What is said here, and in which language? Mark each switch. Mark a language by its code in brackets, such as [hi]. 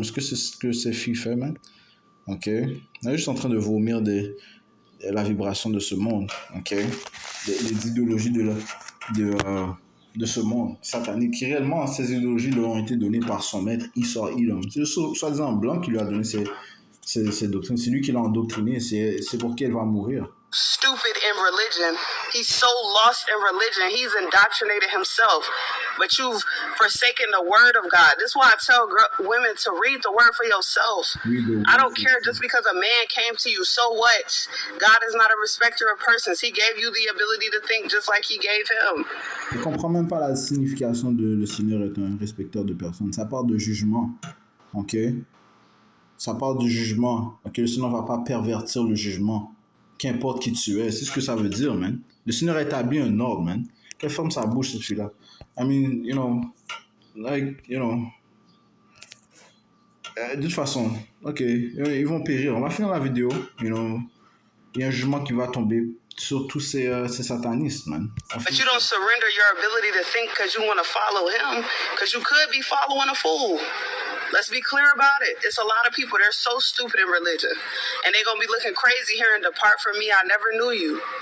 [fr] Est-ce que c'est ce que cette fille fait, man? Ok, on est juste en train de vomir la vibration de ce monde, ok, les idéologies de ce monde satanique, qui réellement, ces idéologies leur ont été données par son maître Esau Edom. C'est le soi-disant blanc qui lui a donné ces doctrines. C'est lui qui l'a endoctriné, c'est pour qui elle va mourir. [en] Stupid in religion. He's so lost in religion. He's indoctrinated himself. But you've forsaken the word of God. This is why I tell women to read the word for yourself. I don't care just because a man came to you. So what? God is not a respecter of persons. He gave you the ability to think just like he gave him. [fr] Je ne comprends même pas la signification de le Seigneur est un respecteur de personnes. Ça part de jugement. Ok? Ça part du jugement. Ok? Le Seigneur ne va pas pervertir le jugement. Qu'importe qui tu es. C'est ce que ça veut dire, man. Le Seigneur a établi un ordre, man. Quelle forme ça bouge, cette fille-là? [en] I mean, you know, [fr] de toute façon, ok, ils vont périr. On va finir la vidéo, [en] you know. [fr] Il y a un jugement qui va tomber sur tous ces satanistes, man. [en] But you don't surrender your ability to think because you want to follow him, because you could be following a fool. Let's be clear about it. It's a lot of people, they're so stupid in religion. And they're going to be looking crazy here and depart from me. I never knew you.